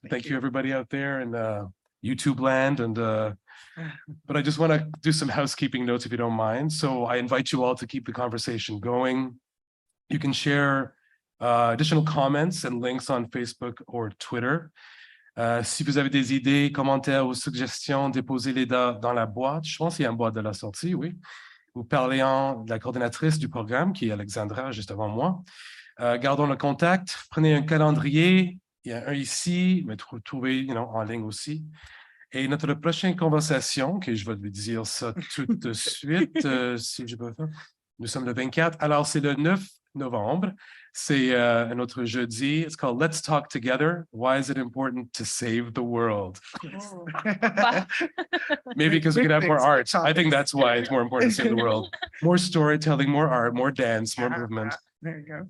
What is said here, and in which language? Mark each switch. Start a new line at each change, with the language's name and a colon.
English: Thank you, everybody out there in YouTube land. And but I just want to do some housekeeping notes, if you don't mind. So I invite you all to keep the conversation going. You can share additional comments and links on Facebook or Twitter.
French: Si vous avez des idées, commentaires ou suggestions, déposez-les dans la boîte. Je pense qu'il y a une boîte de la sortie, oui. Vous parlez de la coordinatrice du programme, qui est Alexandra, juste avant moi. Gardons le contact. Prenez un calendrier. Il y a un ici, mais trouvez en ligne aussi. Et notre prochaine conversation, que je vais lui dire ça tout de suite, si je peux faire. Nous sommes le 24. Alors, c'est le 9 novembre. C'est un autre jeudi.
English: It's called Let's Talk Together. Why is it important to save the world? Maybe because we could have more art. I think that's why it's more important to save the world. More storytelling, more art, more dance, more movement. There you go.